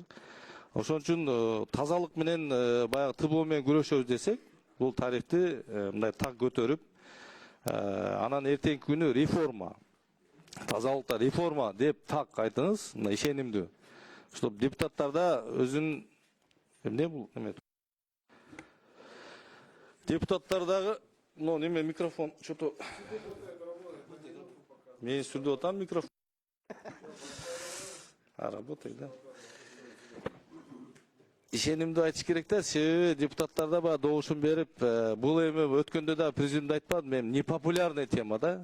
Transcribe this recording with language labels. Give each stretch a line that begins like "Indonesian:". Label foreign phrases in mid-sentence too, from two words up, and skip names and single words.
Kyrgyz: Ошон үчүн тазалык менен баягы ТБО менен күрөшөбүз десек, бул тарифти мындай так көтөрүп, анан эртеңки күнү реформа, тазалыкта реформа деп так айтыңыз, мына ишенимдүү. Чтобы депутаттарда өзүн эмне бул эме депутаттардагы неме микрофон что-то мен сүрдүп атам микрофон.
Russian: Работает, да?
Kyrgyz: Ишенимди айтыш керек да, себеби депутаттарда баягы добушун берип, бул эми өткөндө да президент айтпады, мен непопулярный тема да.